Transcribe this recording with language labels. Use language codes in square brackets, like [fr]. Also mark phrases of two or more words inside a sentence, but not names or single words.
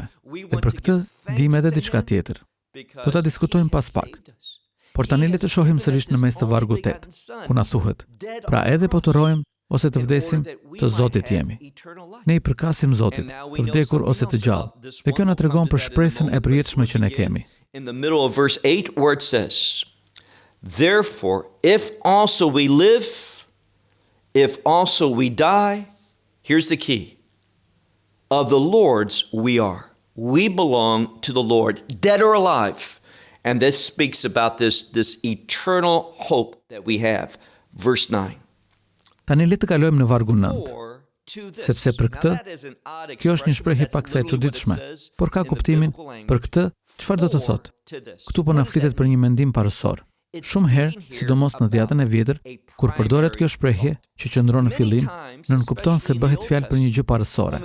[sq] Dhe për këtë dimë edhe diçka tjetër. Do ta diskutojmë pas pak. Por tani le të shohim sërish në mes të vargut 8, ku na thuhet: pra edhe po të rojmë ose të vdesim, të Zotit jemi. Ne i përkasim Zotit, të vdekur ose të gjallë. Dhe kjo na tregon për shpresën e përjetshme që ne kemi. [en] In the middle of verse 8 where it says, therefore, if also we live, if also we die, here's the key. Of the Lord's we are. We belong to the Lord, dead or alive. And this speaks about this eternal hope that we have. Verse 9. [sq] Tani le të kalojmë në vargu 9. Sepse për këtë, kjo është një shprehje paksa e çuditshme, por ka kuptimin për këtë, çfarë do të thotë? Këtu po na flitet për një mendim parësor. Shumë herë, sidomos në dhjetën e vjetër, kur përdoret kjo shprehje që qëndron në fillim, nënkupton se bëhet fjalë për një gjë parësore.